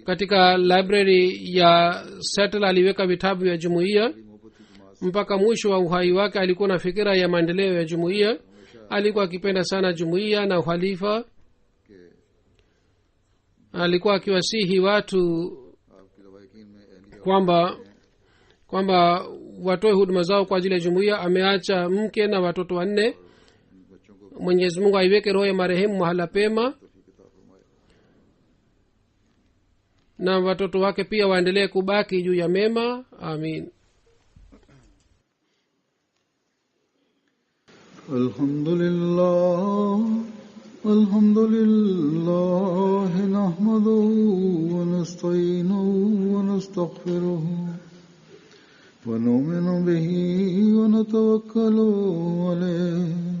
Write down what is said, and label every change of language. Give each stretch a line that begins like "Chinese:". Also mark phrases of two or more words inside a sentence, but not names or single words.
Swahili: Katika library ya Seattle aliweka vitabu vya jumuiya. Mpaka mwisho wa uhai wake alikuwa na fikira ya maendeleo ya jumuiya. Alikuwa akipenda sana jumuiya na uhalifa.
Urdu: کے
Swahili: Alikuwa akiwasihi watu
Urdu: آپکی روایکین میں اہلی
Swahili: kwamba watoe huduma zao kwa ajili ya jumuiya. Ameacha mke na watoto 4.
Urdu: بچوں کو
Swahili: Mwenyezi Mungu aiweke roho ya marehemu mahala pema,
Urdu: توفیق عطا فرمائے.
Swahili: na watoto wake pia waendelee kubaki juu ya mema. Amin.
Arabic: الحمد لله نحمده ونستعينه ونستغفره ونؤمن به ونتوكل عليه